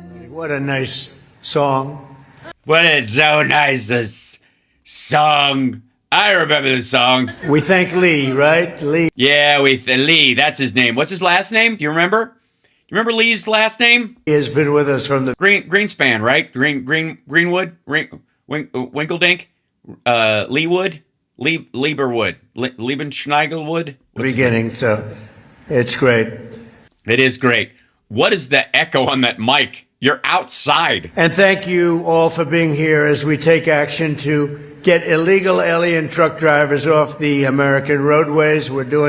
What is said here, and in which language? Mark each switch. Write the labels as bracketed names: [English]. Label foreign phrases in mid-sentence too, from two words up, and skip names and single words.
[English] What a nice song. What it's so nice, this song. I remember the song. We thank Lee, right? Lee. Yeah, Lee, that's his name. What's his last name? Do you remember? You remember Lee's last name? He has been with us from the Greenspan, right? Greenwood? Winkledink? Leewood? Lieberwood? Liebenschneigelwood? beginning, so it's great. It is great. What is the echo on that mic? You're outside. And thank you all for being here as we take action to get illegal alien truck drivers off the American roadways. We're doing